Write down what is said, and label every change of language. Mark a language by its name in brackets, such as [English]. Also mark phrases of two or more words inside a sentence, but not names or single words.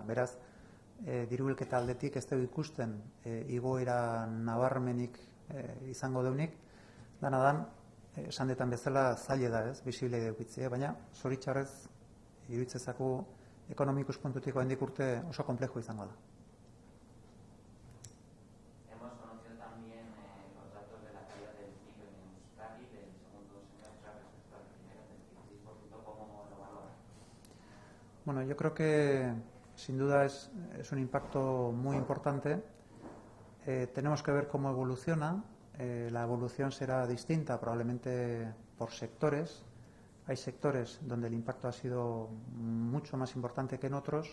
[Basque] Beraz, diru bilketa aldetik ez dugu ikusten igoera nabarmenik izango deunik, danadan, esan detan bezala zaila da ez, bisibilitate edukitzea, baina zoritxarrez iruditzen zaku ekonomikus puntutik oraindik urte oso konplexua izango da. [Spanish] Bueno, yo creo que sin duda es un impacto muy importante. Tenemos que ver cómo evoluciona. La evolución será distinta, probablemente por sectores. Hay sectores donde el impacto ha sido mucho más importante que en otros.